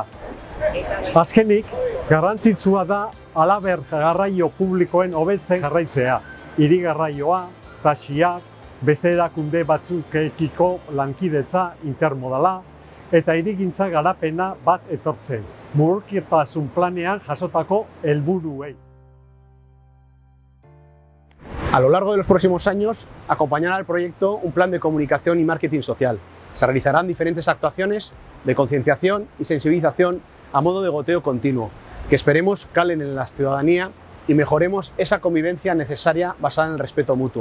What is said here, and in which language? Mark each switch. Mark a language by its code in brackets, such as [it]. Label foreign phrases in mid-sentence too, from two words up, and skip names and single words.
[eu] Azkenik, garrantzitsua da halaber garraio publikoen hobetzen jarraitzea. Hiri garraioa, taxiak, beste erakunde batzukekiko lankidetza intermodala, eta hirigintza garapena bat etortzen, mugikortasun planean jasotako helburuei. [es] A lo largo de los próximos años, acompañará al proyecto un plan de comunicación y marketing social. Se realizarán diferentes actuaciones de concienciación y sensibilización a modo de goteo continuo, que esperemos calen en la ciudadanía y mejoremos esa convivencia necesaria basada en el respeto mutuo.